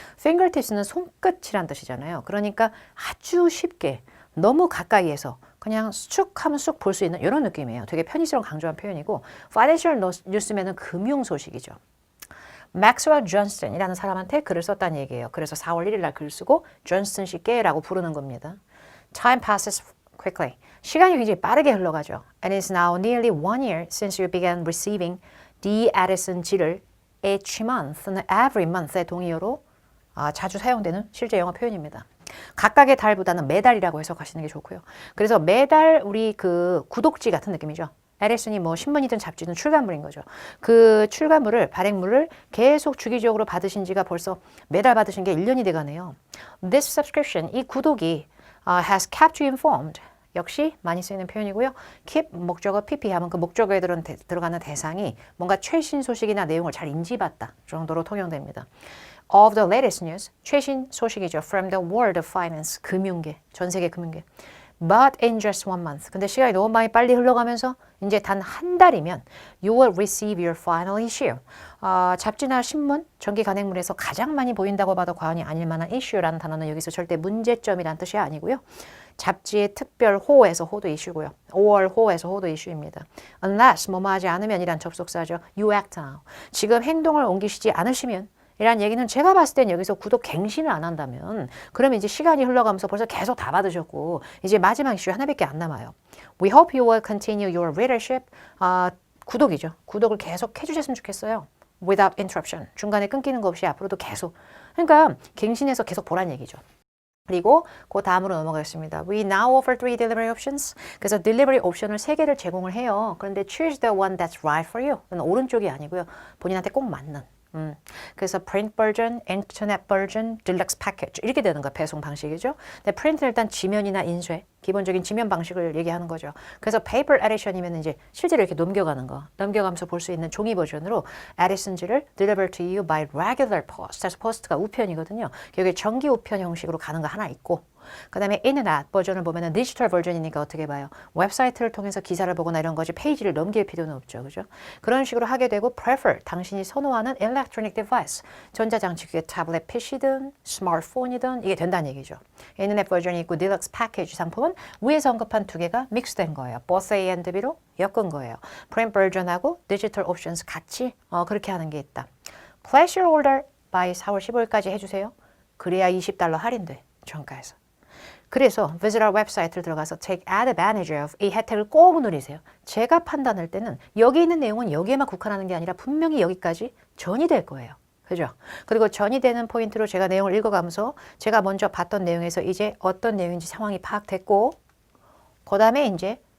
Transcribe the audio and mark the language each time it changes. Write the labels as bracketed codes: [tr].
[ko] fingertips는 손끝이란 뜻이잖아요. 그러니까 아주 쉽게 너무 가까이에서 그냥 쑥 하면 쑥 볼 수 있는 이런 느낌이에요. 되게 편의성 강조한 표현이고, Financial News면은 금융 소식이죠. 맥스웰 존슨이라는 사람한테 글을 썼다는 얘기예요. 그래서 4월 1일 날 글 쓰고 존슨 씨께라고 부르는 겁니다. [en] Time passes quickly. [ko] 시간이 굉장히 빠르게 흘러가죠. [en] And it's now nearly 1 year since you began receiving the Edison G를 each month, every month의 [ko] 동의어로 자주 사용되는 실제 영어 표현입니다. 각각의 달보다는 매달이라고 해석하시는 게 좋고요. 그래서 매달 우리 그 구독지 같은 느낌이죠. 에디슨이 뭐 신문이든 잡지든 출간물인 거죠. 그 출간물을, 발행물을 계속 주기적으로 받으신 지가 벌써 매달 받으신 게 1년이 돼가네요. [en] This subscription, [ko] 이 구독이 [en] has kept you informed. [ko] 역시 많이 쓰이는 표현이고요. keep 목적어 pp 하면 그 목적어에 들어가는 대상이 뭔가 최신 소식이나 내용을 잘 인지받다 정도로 통용됩니다. [en] Of the latest news, [ko] 최신 소식이죠. [en] From the world of finance, [ko] 금융계, 전 세계 금융계. [en] But in just 1 month. [ko] 근데 시간이 너무 많이 빨리 흘러가면서 이제 단 한 달이면 [en] you will receive your final issue. [ko] 잡지나 신문, 전기 간행물에서 가장 많이 보인다고 봐도 과언이 아닐 만한 issue라는 단어는 여기서 절대 문제점이란 뜻이 아니고요. 잡지의 특별 호에서 호도 이슈고요. 5월 호에서 호도 이슈입니다. Unless 뭐뭐 하지 않으면 이란 접속사죠. [en] You act now. [ko] 지금 행동을 옮기시지 않으시면, 이란 얘기는 제가 봤을 땐 여기서 구독 갱신을 안 한다면, 그러면 이제 시간이 흘러가면서 벌써 계속 다 받으셨고 이제 마지막 이슈 하나밖에 안 남아요. [en] We hope you will continue your readership. [ko] 구독이죠. 구독을 계속 해주셨으면 좋겠어요. [en] Without interruption. [ko] 중간에 끊기는 거 없이 앞으로도 계속. 그러니까 갱신해서 계속 보란 얘기죠. 그리고 그 다음으로 넘어가겠습니다. [en] We now offer 3 delivery options. [ko] 그래서 delivery 옵션을 3개를 제공을 해요. 그런데 [en] choose the one that's right for you. [ko] 오른쪽이 아니고요. 본인한테 꼭 맞는. [en] 그래서 print version, internet version, deluxe package [ko] 이렇게 되는 거예요. 배송 방식이죠. 근데 print는 일단 지면이나 인쇄, 기본적인 지면 방식을 얘기하는 거죠. 그래서 paper edition이면 이제 실제로 이렇게 넘겨가는 거, 넘겨가면서 볼 수 있는 종이 버전으로 Edison지를 [en] deliver to you by regular post. [ko] 그래서 post가 우편이거든요. 여기 정기 우편 형식으로 가는 거 하나 있고, 그 다음에 인터넷 버전을 보면은 디지털 버전이니까 어떻게 봐요? 웹사이트를 통해서 기사를 보거나 이런 거지 페이지를 넘길 필요는 없죠. 그죠? 그런 식으로 하게 되고 prefer, 당신이 선호하는 electronic device, 전자장치, 그게 타블렛 PC든 스마트폰이든 이게 된다는 얘기죠. 인터넷 버전이 있고 deluxe package 상품은 위에서 언급한 2개가 믹스된 거예요. both A and B로 엮은 거예요. print 버전하고 digital options 같이 그렇게 하는 게 있다. [en] Place your order by [ko] 4월 15일까지 해주세요. 그래야 $20 할인돼. 정가에서. 그래서 visit our website를 들어가서 [en] take advantage of [ko] 이 혜택을 꼭 누리세요. 제가 판단할 때는 여기 있는 내용은 여기에만 국한하는 게 아니라 분명히 여기까지 전이 될 거예요. 그죠? 그리고 전이 되는 포인트로 제가 내용을 읽어가면서 제가 먼저 봤던 내용에서 이제 어떤 내용인지 상황이 파악됐고, 그 다음에 이제